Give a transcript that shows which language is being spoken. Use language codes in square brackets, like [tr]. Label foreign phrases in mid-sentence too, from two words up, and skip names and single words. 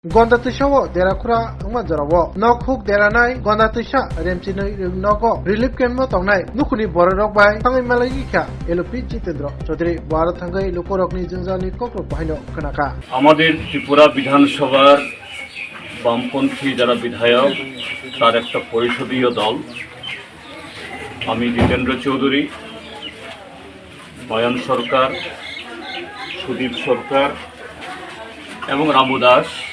[trp] Gonda tishawo derakura umajarawo nokhuk deranai gonda tisha remchinoi nogo relief camp mo tongnai nukuni borok bai thangai malai kha elopi Jitendra Chaudhary Bharat thangai lokorokni jingjani kokrok bahino khanaka [bn] আমাদের ত্রিপুরা বিধানসভার বামপন্থী যারা বিধায়ক তার একটা পরিষদীয় দল আমি জিতেন্দ্র চৌধুরী বয়ান সরকার সুদীপ সরকার এবং রামু দাস